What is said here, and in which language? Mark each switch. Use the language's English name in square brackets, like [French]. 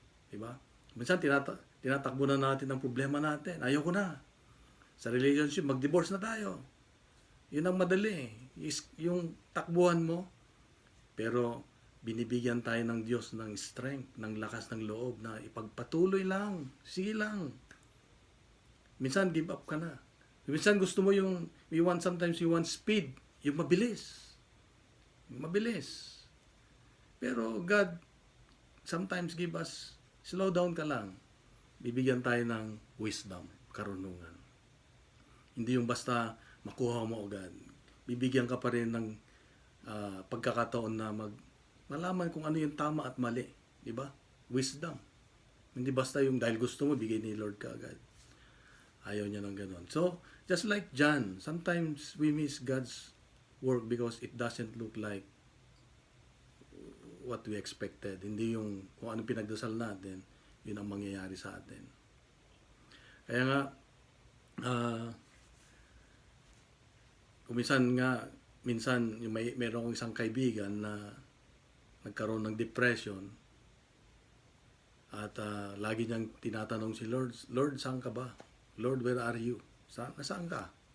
[Filipino] Diba? Minsan, tinatakbo na natin ang problema natin. Ayaw ko na. Sa relationship, mag-divorce na tayo. Yun ang madali. Yung takbuhan mo. Pero, binibigyan tayo ng Diyos ng strength, ng lakas ng loob na ipagpatuloy lang. Sige lang. Minsan, [English] give up [Filipino] ka na. Minsan, gusto mo [English] sometimes you want speed. [Filipino] Yung mabilis. Mabilis. Pero God, [English] sometimes give us, [Filipino] slow down ka lang. Bibigyan tayo ng wisdom, karunungan. Hindi yung basta makuha mo agad. Bibigyan ka pa rin ng pagkakataon na malaman kung ano yung tama at mali. Diba? Wisdom. Hindi basta yung dahil gusto mo, bigay ni Lord ka agad. Ayaw niya ng ganon. [English] So, just like John, sometimes we miss God's work because it doesn't look like what we expected. [Filipino] Hindi yung kung ano pinagdasal natin, yun ang mangyayari sa atin. Kaya nga, minsan mayroon akong isang kaibigan na nagkaroon ng depression at lagi niyang tinatanong si Lord, Lord, saan ka ba? [English] Lord, where are you? [Filipino] Saan ka?